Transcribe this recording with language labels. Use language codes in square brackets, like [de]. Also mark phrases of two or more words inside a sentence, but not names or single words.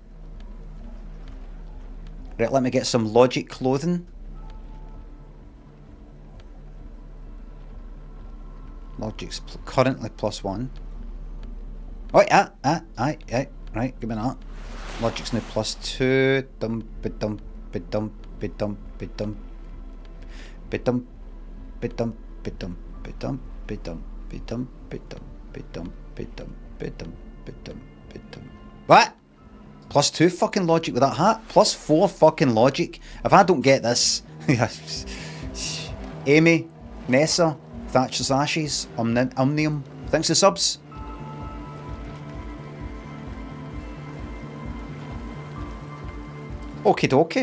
[en] Right, let me get some logic clothing. Logic's currently +1. Oh, yeah, right, give me that. Logic's now +2. Dum, ba-dum, ba-dum, ba-dum, ba-dum. Ba-dum, ba-dum, ba-dum, ba-dum, ba-dum, ba-dum, ba-dum, ba-dum, ba-dum, ba-dum, ba-dum, ba-dum. What? +2 fucking logic with that hat? +4 fucking logic? If I don't get this... Amy, Nessa, Thatcher's Ashes, Omnium. Thanks for subs. Okie dokie.